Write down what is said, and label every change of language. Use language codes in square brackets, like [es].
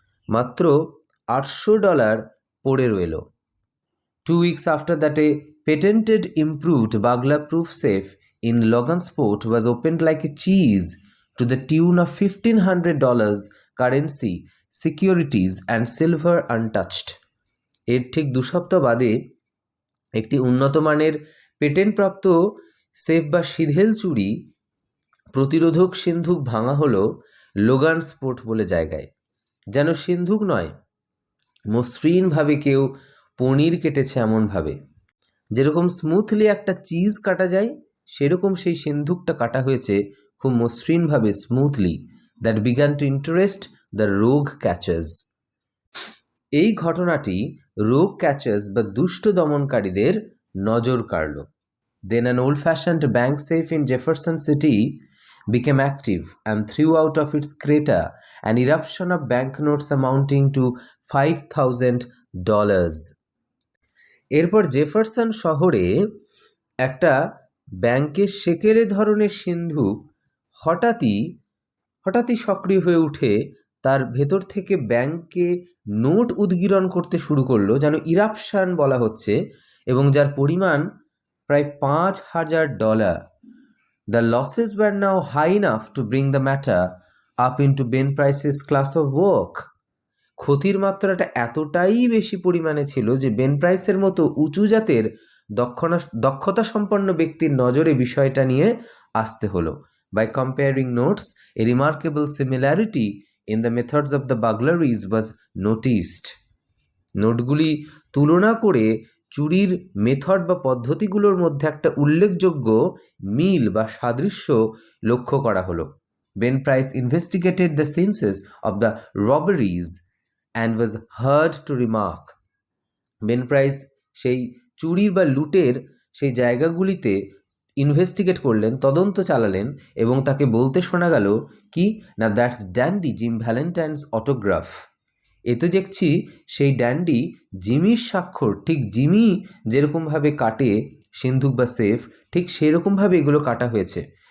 [bn] মাত্র $800 পড়ে রইল। [en] 2 weeks after that, a patented improved burglar-proof safe in Logansport was opened like a cheese to the tune of $1,500 currency, securities and silver untouched. [bn] এর ঠিক 2 সপ্তাহ বাদে একটি উন্নত মানের পেটেন্টপ্রাপ্ত সেফ বা সিধেল চুরি প্রতিরোধক সিন্ধুক ভাঙা হলো লোগান স্পোর্ট বলে জায়গায়। যেন সিন্ধুক নয়, মসৃণভাবে কেউ পনির কেটেছে এমনভাবে। যেরকম স্মুথলি একটা চিজ কাটা যায়, সেরকম সেই সিন্ধুকটা কাটা হয়েছে খুব মসৃণভাবে, smoothly. [en] That began to interest the rogue catchers. [bn] এই ঘটনাটি রোগ ক্যাচার্স বা দুষ্ট দমনকারীদের নজর কাড়ল। [en] Then an old-fashioned bank safe in Jefferson City became active and threw out of its crater an eruption of banknotes amounting to $5,000. [bn] এরপর জেফারসন শহরে একটা ব্যাংকের সেকেলে ধরনের সিন্ধুক হঠাৎই সক্রিয় হয়ে উঠে তার ভেতর থেকে ব্যাংকে নোট উদগীরণ করতে শুরু করলো, যেন ইরাপশন বলা হচ্ছে, এবং যার পরিমাণ প্রায় $5,000. [en] The losses were now high enough to bring the matter up into Ben Price's class of work. [bn] ক্ষতির মাত্রাটা এতটাই বেশি পরিমাণে ছিল যে বেন প্রাইসের মতো উঁচু জাতের দক্ষতা সম্পন্ন ব্যক্তির নজরে বিষয়টা নিয়ে আসতে হলো। [en] By comparing notes, a remarkable similarity in the methods of the burglaries was noticed. [bn] নোটগুলি তুলনা করে চুরির মেথড বা পদ্ধতিগুলোর মধ্যে একটা উল্লেখযোগ্য মিল বা সাদৃশ্য লক্ষ্য করা হলো। [en] Ben Price investigated the scenes of the robberies and was heard to remark. [bn] Ben price সেই চুরির বা লুটের সেই জায়গাগুলিতে ইনভেস্টিগেট করলেন, তদন্ত চালালেন, এবং তাকে বলতে শোনা গেল কি না, [en] That's Dandy Jim Valentine's autograph. [bn] এতে দেখছি সেই ড্যান্ডি জিমির স্বাক্ষর, ঠিক জিমি যেরকমভাবে কাটে সিন্ধুক বা সেফ, ঠিক সেরকমভাবে এগুলো কাটা হয়েছে।